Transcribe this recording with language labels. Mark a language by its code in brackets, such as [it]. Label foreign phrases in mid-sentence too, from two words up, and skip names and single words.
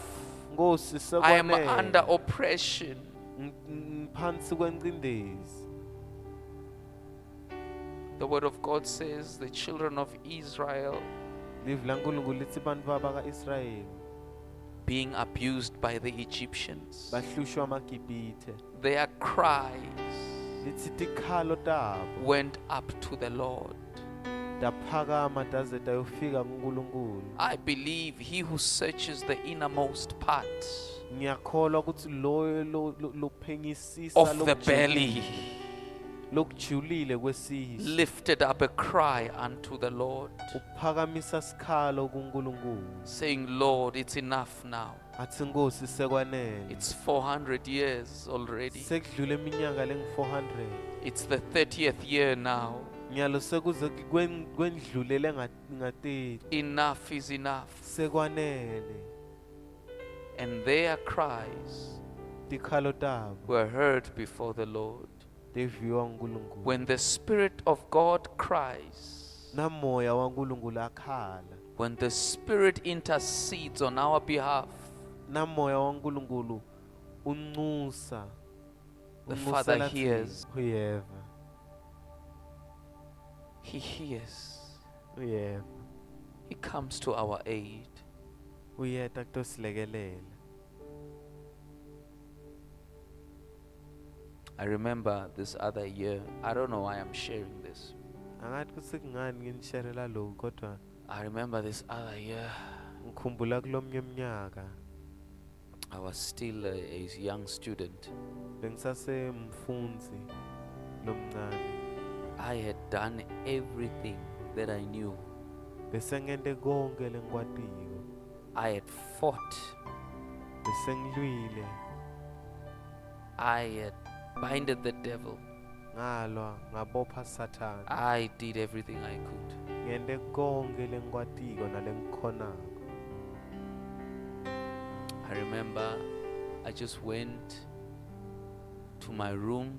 [ss] Nkosi [en] I am [ss] sekwanele [en] under oppression. [ss] ngiphansi kwencindezi [en] The word of God says the children of Israel [ss] live lankulunkulu lithi bantu baka-israyeli [en] being abused by the Egyptians. [ss] bahlushwa amagibhithe [en] Their cries [ss] lithi tikhalo tabo [en] went up to the Lord. [ss] taphakama daze tayofika kunkulunkulu [en] I believe he who searches the innermost part [ss] ngiyakholwa ukuthi loyo lophenyisisa [en] of the belly [ss] lokujulile kwesisu [en] lifted up a cry unto the Lord, [ss] uphakamisa sikhalo kunkulunkulu [en] saying, Lord, it's enough now. [ss] athi nkosi sekwanele [en] It's 400 years already. [ss] sekudlule iminyaka lengu-400 [en] It's the 30th year now. [ss] ngiyalo sekuze kwendlulele nga-30 [en] Enough is enough. [ss] sekwanele [en] And their cries [ss] tikhalo tabo [en] were heard before the Lord. [ss] teviwa unkulunkulu [en] When the Spirit of God cries, [ss] namoya wankulunkulu akhala [en] when the Spirit intercedes on our behalf, [ss] namoya wankulunkulu unxusa [en] the Father [ss] unxusela [en] hears. [ss] thina. Uyeva [en] He hears. [ss] uyeva [en] He comes to our aid. [ss] uyeta kutosilekelela [en] I remember this other year, I don't know why I'm sharing this. [ss] angathi kusekungani nginisherela lokhu kodwa [en] I remember this other year, [ss] ngikhumbula kulomnye mnyaka [en] I was still a young student. [ss] bengisasemfundzi lomncane [en] I had done everything that I knew. [ss] bese ngente konke lengikwatiko [en] I had fought. [ss] bese ngilwile [en] I had binded the devil. [ss] ngalwa ngabopha sathane [en] I did everything I could. [ss] ngente konke lengikwatiko nalengikhonako [en] I remember I just went to my room